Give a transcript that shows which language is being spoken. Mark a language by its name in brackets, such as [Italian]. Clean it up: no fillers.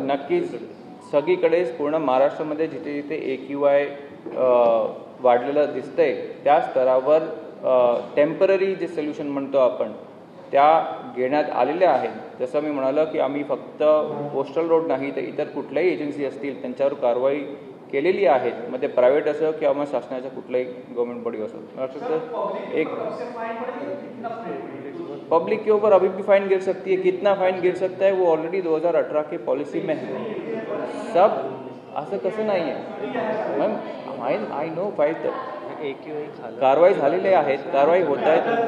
[Marathi] नक्कीच सगळीकडेच पूर्ण महाराष्ट्रामध्ये जिथे जिथे AQI वाढलेलं दिसतंय त्या स्तरावर टेम्पररी जे सोल्युशन म्हणतो आपण त्या घेण्यात आलेल्या आहेत. जसं मी म्हणालो की आम्ही फक्त पोस्टल रोड नाही तर इतर कुठल्याही एजन्सी असतील त्यांच्यावर कारवाई केलेली आहे, मग ते प्रायव्हेट असो किंवा मग शासनाच्या कुठल्याही गव्हर्नमेंट बॉडी असो. [Hindi] एक पब्लिक के ऊपर अभी भी फाइन गिर सकती है, कितना फाइन गिर सकता है वो ऑलरेडी 2018 की पॉलिसी में है. [Marathi] सब असं कसं नाही आहे मॅम, आय नो फाईट कारवाई झालेली आहेत, कारवाई होत आहेत.